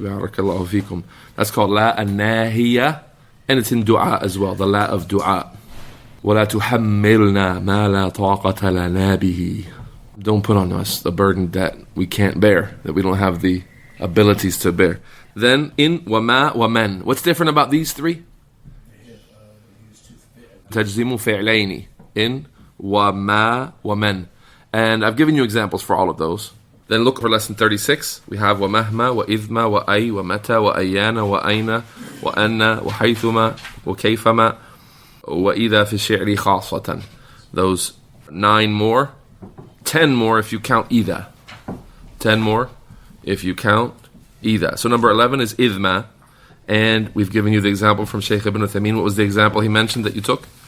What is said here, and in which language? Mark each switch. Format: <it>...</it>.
<en>Barakallahu feekum. That's called la an-nahiya, and it's in dua as well, the la of dua.</en> <ar>وَلَا تُحَمِّلْنَا مَا لَا طَاقَةَ لَنَا بِهِ.</ar> <en>Don't put on us the burden that we can't bear, that we don't have the abilities to bear. Then in wama waman. What's different about these 3?</en> <ar>تجزم فعلين in وما ومن.</ar> <en>And I've given you examples for all of those. Then look for lesson 36. We have</en> <ar>ومهما وإذما وأي ومتى وأيان وأين وأن وحيثما وكيفما وإذا في الشعر خاصة.</ar> <en>Those 9 more. 10 more if you count إذا. 10 more if you count إذا. So number 11 is إذما. And we've given you the example from Shaykh Ibn Uthaymeen. What was the example he mentioned that you took?</en>